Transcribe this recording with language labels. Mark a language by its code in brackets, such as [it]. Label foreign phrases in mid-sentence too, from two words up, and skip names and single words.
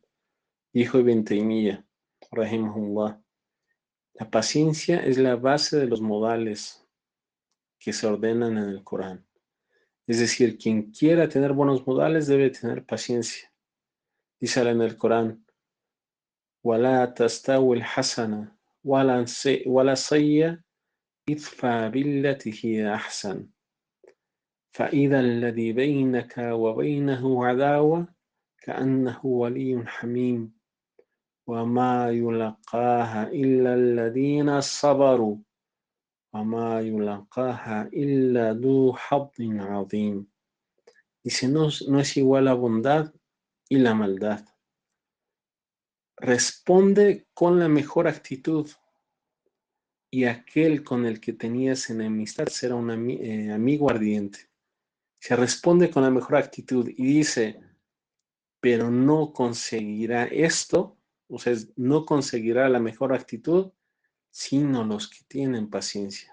[es] Dijo Ibn Taymiyyah, rahimahullah, la paciencia es la base de los modales que se ordenan en el Corán. Es decir, quien quiera tener buenos modales debe tener paciencia. Dice en el Corán, [ar] وَلَا تَسْتَوِي الْحَسَنَةُ وَلَا السَّيِّئَةُ ادْفَعْ بِالَّتِي هِيَ أَحْسَنُ فَإِذَا الَّذِي بَيْنَكَ وَبَيْنَهُ عَدَاوَةٌ كَأَنَّهُ وَلِيٌّ حَمِيمٌ وَمَا يُلَقَّاهَا إِلَّا الَّذِينَ صَبَرُوا وَمَا يُلَقَّاهَا إِلَّا ذُو حَظٍّ عَظِيمٍ. [es] Dice, no es igual la bondad y la maldad. Responde con la mejor actitud y aquel con el que tenías enemistad será un amigo ardiente. Se responde con la mejor actitud y dice, pero no conseguirá esto, o sea, no conseguirá la mejor actitud, sino los que tienen paciencia.